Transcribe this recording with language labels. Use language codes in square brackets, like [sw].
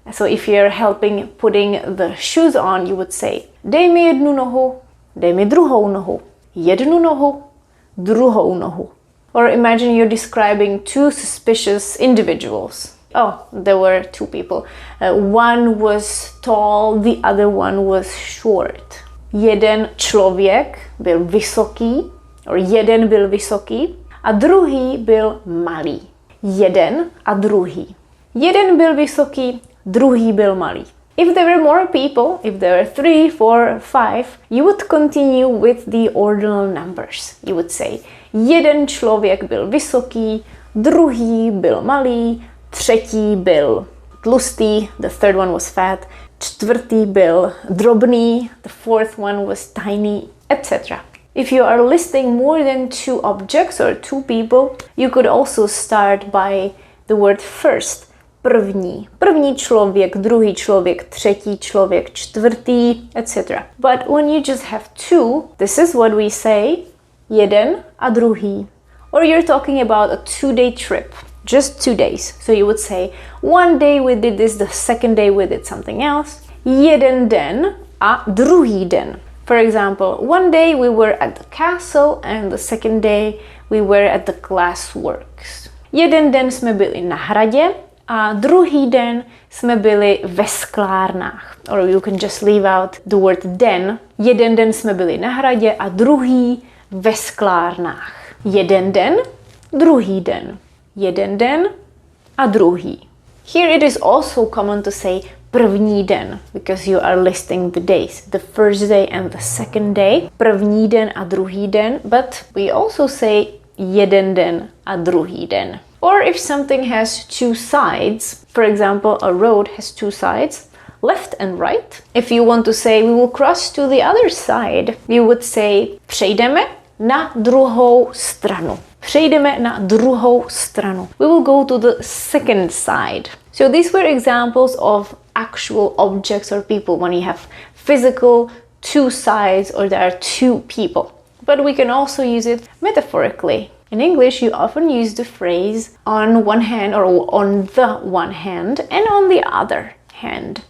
[en] So if you're helping putting the shoes on, you would say, [cs] dej mi jednu nohu, dej mi druhou nohu, jednu nohu, druhou nohu. [en] Or imagine you're describing two suspicious individuals. Oh, there were two people. One was tall, the other one was short. [cs] Jeden člověk byl vysoký, or jeden byl vysoký, a druhý byl malý. Jeden a druhý. Jeden byl vysoký, druhý byl malý. [en] If there were more people, if there were 3, 4, 5, you would continue with the ordinal numbers. You would say, [cs] jeden člověk byl vysoký, druhý byl malý, třetí byl tlustý, [en] the third one was fat, [cs] čtvrtý byl drobný, [en] the fourth one was tiny, etc. If you are listing more than two objects or two people, you could also start by the word first. [cs] První. První člověk, druhý člověk, třetí člověk, čtvrtý, etc. [en] But when you just have two, this is what we say, [cs] jeden a druhý. [en] Or you're talking about a 2-day trip, just 2 days. So you would say, one day we did this, the second day we did something else. [cs] Jeden den a druhý den. [en] For example, one day we were at the castle and the second day we were at the glassworks. [cs] Jeden den jsme byli na hradě, a druhý den jsme byli ve sklárnách. [en] Or you can just leave out the word den. [cs] Jeden den jsme byli na hradě a druhý ve sklárnách. Jeden den, druhý den. Jeden den a druhý. [en] Here it is also common to say [cs] první den, [en] because you are listing the days. The first day and the second day. [cs] První den a druhý den. [en] But we also say [cs] jeden den a druhý den. [en] Or if something has two sides, for example, a road has two sides, left and right. If you want to say we will cross to the other side, you would say [cs] přejdeme na druhou stranu. Přejdeme na druhou stranu. [en] We will go to the second side. So these were examples of actual objects or people when you have physical two sides or there are two people. But we can also use it metaphorically. In English, you often use the phrase on one hand or on the one hand and on the other hand.